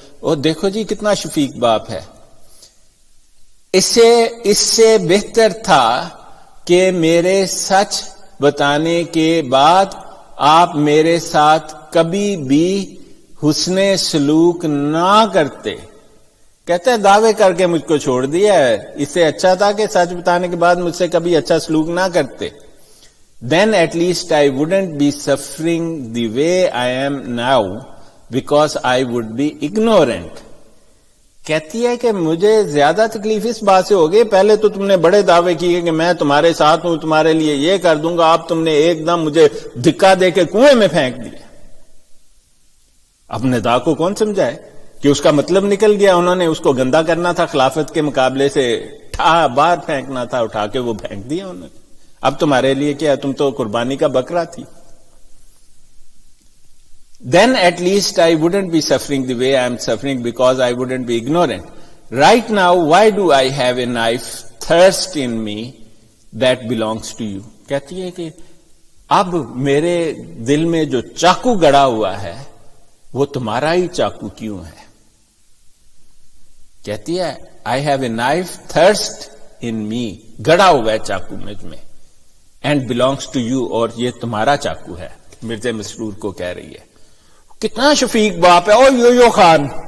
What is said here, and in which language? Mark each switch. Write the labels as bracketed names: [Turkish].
[Urdu] اور دیکھو جی کتنا شفیق باپ ہے. اس سے بہتر تھا کہ میرے سچ بتانے کے بعد آپ میرے ساتھ کبھی بھی حسن سلوک نہ کرتے. کہتے ہیں دعوے کر کے مجھ کو چھوڑ دیا ہے، اس سے اچھا تھا کہ سچ بتانے کے بعد مجھ سے کبھی اچھا سلوک نہ کرتے. [English] Then at least I wouldn't be suffering the way I am now because I would be ignorant. [Urdu] کہتی ہے کہ مجھے زیادہ تکلیف اس بات سے ہوگی، پہلے تو تم نے بڑے دعوے کیے کہ میں تمہارے ساتھ ہوں، تمہارے لیے یہ کر دوں گا، اب تم نے ایک دم مجھے دھکا دے کے کنویں میں پھینک دیا۔ اب ندا کو کون سمجھائے کہ اس کا مطلب نکل گیا، انہوں نے اس کو گندا کرنا تھا، خلافت کے مقابلے سے باہر پھینکنا تھا، اٹھا کے وہ پھینک دیا انہوں نے۔ اب تمہارے لیے کیا، تم تو قربانی کا بکرا تھی۔ [English] Then at least I wouldn't be suffering the way I am suffering because I wouldn't be ignorant. Right now, why do I have a knife thirst in me that belongs to you? [Urdu] کہتی ہے کہ اب میرے دل میں جو چاقو گڑا ہوا ہے وہ تمہارا ہی چاقو کیوں ہے؟ کہتی ہے [English] I have a knife thirst in me، [Urdu] گڑا ہوا ہے چاقو مجھ میں، [English] and belongs to you، [Urdu] اور یہ تمہارا چاقو ہے۔ مرزا مسرور کو کہہ رہی ہے۔ کتنا شفیق باپ ہے۔ او یو خان،